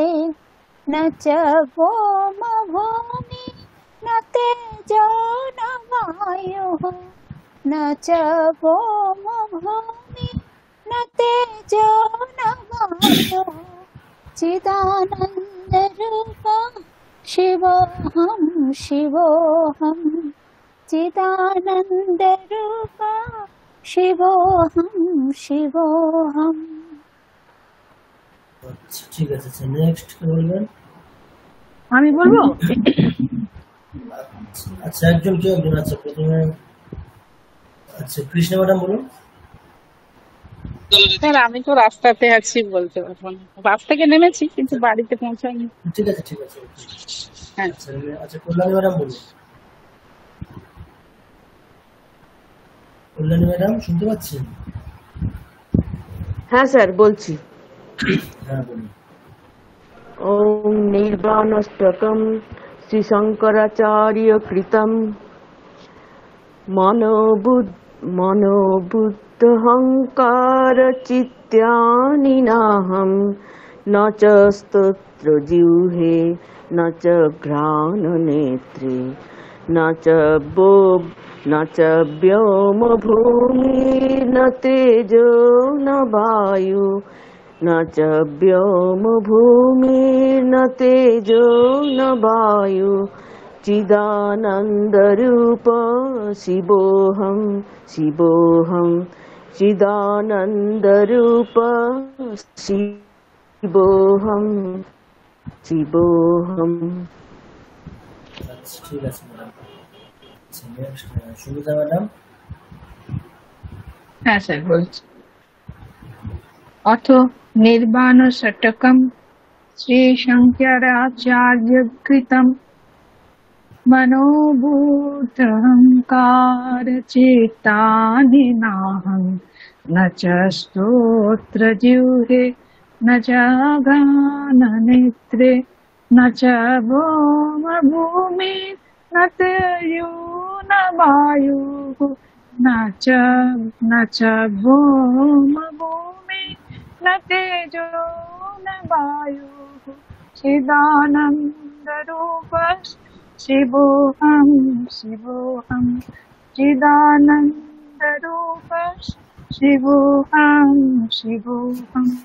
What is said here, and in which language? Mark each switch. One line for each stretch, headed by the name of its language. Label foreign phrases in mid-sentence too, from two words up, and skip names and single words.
Sanskrit: न च व्योमभूमि न तेजो न वायुः न च व्योमभूमि न तेजो न वायुः चिदानन्दरूप शिवोऽहं शिवोऽहं चिदानन्दरूप शिवोऽहं शिवोऽहं।
Bangla: আচ্ছা ঠিক আছে। নেক্সট কে বলবেন? আমি বলবো। আচ্ছা একজন কেউ একজন। আচ্ছা প্রথমে আচ্ছা কৃষ্ণ ম্যাডাম বলুন। স্যার আমি তো রাস্তাতে আছি, বলতে পারবো না। বাস থেকে নেমেছি কিন্তু বাড়িতে পৌঁছাইনি। ঠিক আছে ঠিক আছে। হ্যাঁ আচ্ছা কল্যাণী ম্যাডাম বলুন। কল্যাণী ম্যাডাম শুনতে পাচ্ছেন? হ্যাঁ স্যার বলছি। হ্যাঁ বলুন।
Sanskrit: ওম নির্বাণষ্টকম শ্রী শঙ্করাচার্য কৃতম মনোবুদ্ধহংকার চিত্তানিনাহম ন চ স্তোত্র জিহ্বে ন চ ঘ্রাণ নেত্রে न च व्योम भूमि न तेजो न वायु न च व्योम भूमि न तेजो न वायु चिदानन्दरूप शिवोऽहं शिवोऽहं चिदानन्दरूप शिवोऽहं शिवोऽहं।
Bangla: আচ্ছা ঠিক আছে ম্যাডাম। আচ্ছা নেক্সট সুমিতা ম্যাডাম। হ্যাঁ স্যার বলছি।
Sanskrit: অথ নির্বাণ ষটকম শ্রী শঙ্করাচার্য কৃতম मनोबुद्धहंकार चित्तानिनाहं न च स्तोत्र जिह्वे न च गाननेत्रे न च व्योम भूमि न तेजो न वायुः न च व्योम भूमि न तेजो न वायुः चिदानन्दरूप शिवोऽहं शिवोऽहं चिदानन्दरूप शिवोऽहं शिवोऽहं।